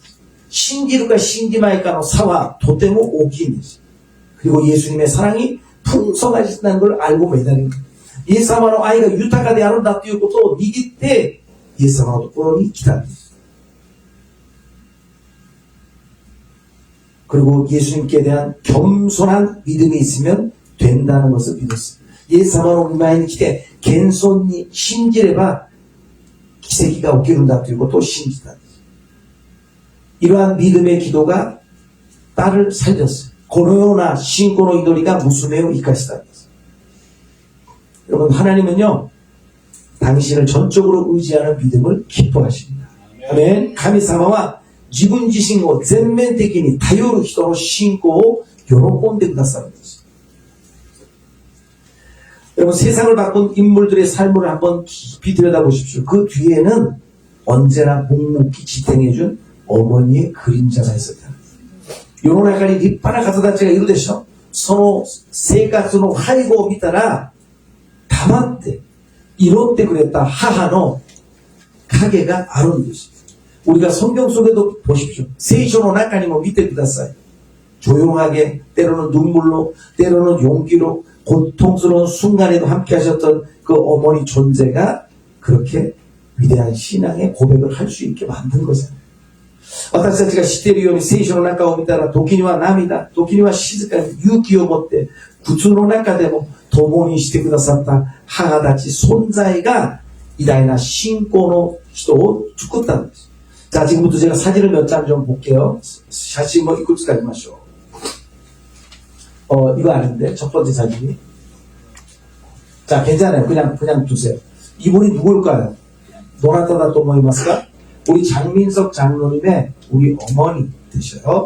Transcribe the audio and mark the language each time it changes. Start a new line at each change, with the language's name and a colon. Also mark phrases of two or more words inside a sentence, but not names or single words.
Japanese: 信じるか信じないかの差はとても大きいんです。
Korean: 그리고 예수님의 사랑이 풍성하신다는 걸 알고 매달린 거예요.
Japanese: 예수님의 愛が豊かであるんだということを握ってイエス様のところに来たんです。
Korean: 그리고 예수님께 대한 겸손한 믿음이 있으면 된다는 것을 믿었어요.
Japanese: 예수님의 御前に来て謙遜に信じれば奇跡が起きるんだということを信じたんです。
Korean: 이러한 믿음의 기도가 딸을 살렸어요.
Japanese: このような信仰の祈りが娘を生かしたんです。
Korean: 여러분, 하나님은요 당신을 전적으로 의지하는 믿음을 기뻐하십니다. 아멘.
Japanese: 神様は自分自身を全面的に頼る人の信仰を喜んでくださるんです。
Korean: 여러분, 세상을 바꾼 인물들의 삶을 한번 깊이 들여다보십시오. 그 뒤에는 언제나 묵묵히 지탱해준 어머니의 그림자가 있었다.
Japanese: 世の中に立派な方たちがいるでしょ。その生活の背後を見たら黙って祈ってくれた母の影があるんです。
Korean: 우리가 성경 속에도 보십시오.
Japanese: 聖書の中にも見てください.
Korean: 조용하게, 때로는 눈물로, 때로는 용기로, 고통스러운 순간에도 함께 하셨던 그 어머니 존재가 그렇게 위대한 신앙의 고백을 할 수 있게 만든 거잖아요.
Japanese: 私たちが知っているように聖書の中を見たら時には涙、時には静かに勇気を持って苦痛の中でも共にしてくださった母たち存在が偉大な信仰の人を作ったんです。
Korean: 자, 지금부터 제가 사진을 몇 장 좀 볼게요. 사진 뭐 이끌지가 마시오. 이거 아닌데 첫 번째 사진이. 자, 괜찮아요. 그냥 두세요. 이분이 누굴까요?
Japanese: どなただと思いますか?
Korean: 우리 장민석 장로님의 우리 어머니 되셔요.